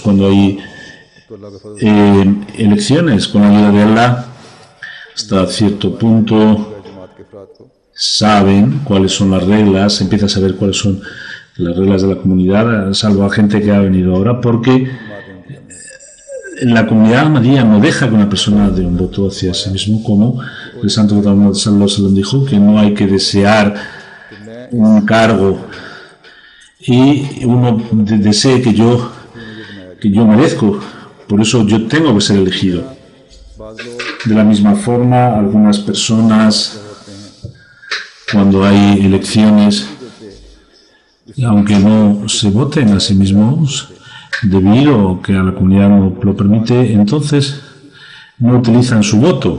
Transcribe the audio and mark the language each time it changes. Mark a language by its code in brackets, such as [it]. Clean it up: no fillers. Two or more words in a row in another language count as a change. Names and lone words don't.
[es] Cuando hay elecciones con la ayuda de Allah, hasta cierto punto saben cuáles son las reglas, empieza a saber cuáles son las reglas de la comunidad, salvo a gente que ha venido ahora, porque la comunidad ahmadía no deja que una persona dé un voto hacia sí mismo, como el Santo Muhammad [ar] صلى الله عليه وسلم [es] dijo, que no hay que desear un cargo y uno desee que yo merezco, por eso yo tengo que ser elegido. De la misma forma, algunas personas, cuando hay elecciones, aunque no se voten a sí mismos, debido a que a la comunidad no lo permite, entonces no utilizan su voto.